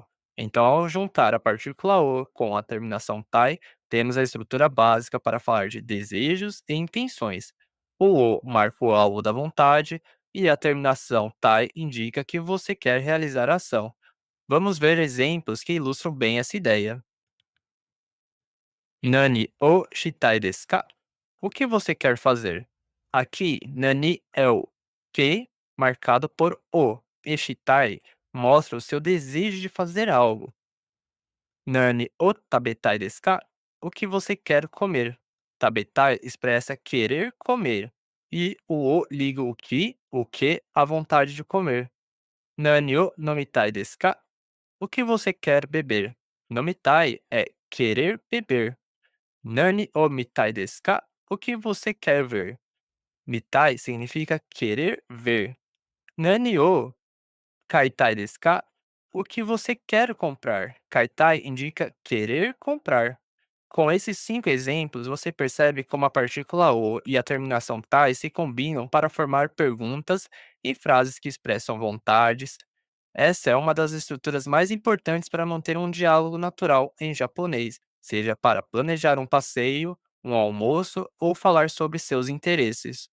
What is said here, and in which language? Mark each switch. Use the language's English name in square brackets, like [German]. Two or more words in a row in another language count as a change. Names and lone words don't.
[Portuguese] Então, ao juntar a partícula "o" com a terminação "tai", temos a estrutura básica para falar de desejos e intenções. O "o" marca o alvo da vontade e a terminação "tai" indica que você quer realizar a ação. Vamos ver exemplos que ilustram bem essa ideia. [Japanese] 何をしたいですか? [Portuguese] O que você quer fazer? Aqui, nani é o que marcado por o, e shitai mostra o seu desejo de fazer algo. [Japanese] 何を食べたいですか? [Portuguese] O que você quer comer? Tabetai expressa querer comer. E o liga o que, a vontade de comer. [Japanese] 何を飲みたいですか? [Portuguese] O que você quer beber? Nomitai é querer beber. [Japanese] 何を見たいですか? [Portuguese] O que você quer ver? Mitai significa querer ver. [Japanese] 何を買いたいですか? [Portuguese] O que você quer comprar? Kaitai indica querer comprar. Com esses 5 exemplos, você percebe como a partícula "o" e a terminação "tai" se combinam para formar perguntas e frases que expressam vontades. Essa é uma das estruturas mais importantes para manter um diálogo natural em japonês, seja para planejar um passeio, um almoço ou falar sobre seus interesses.